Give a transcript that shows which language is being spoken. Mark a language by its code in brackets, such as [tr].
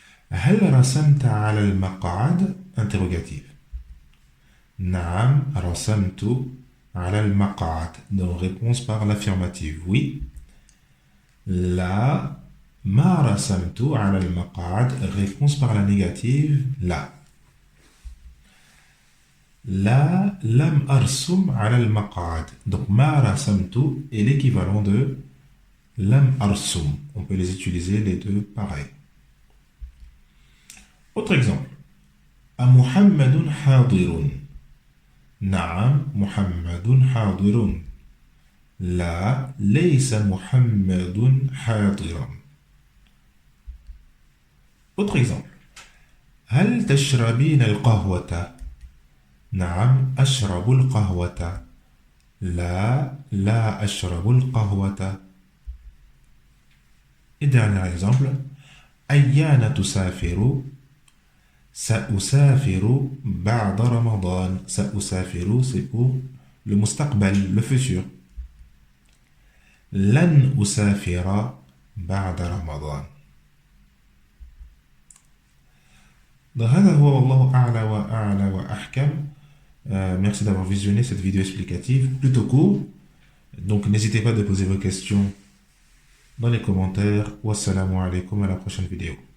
[ar] هل رسمت على المقعد interrogative. نعم رسمت على المقعد. [fr] Donc réponse par l'affirmative, oui. [ar] لا ما رسمت على المقعد. [fr] Réponse par la négative, لا. [ar] La lam arsum ala al-maq'ad. [fr] Donc ma rasamtu est l'équivalent de lam arsum. On peut les utiliser les deux pareils. Autre exemple. [ar] A Muhammadun hadirun. نعم محمد حاضر. لا ليس محمد حاضرا. [fr] Autre exemple. [ar] هل تشربين القهوة؟ نعم أشرب القهوة. لا لا أشرب القهوة. [fr] Et dernier exemple. [ar] أيان تسافر؟ سأسافر بعد رمضان. [fr] سأسافر c'est pour le مستقبل, le futur. [ar] لن أسافر بعد رمضان. Donc, هذا هو والله أعلى وأعلى وأحكم. [fr] Merci d'avoir visionné cette vidéo explicative plutôt court. Donc n'hésitez pas à poser vos questions dans les commentaires. [ar] Wassalamu alaikum, [fr] à la prochaine vidéo.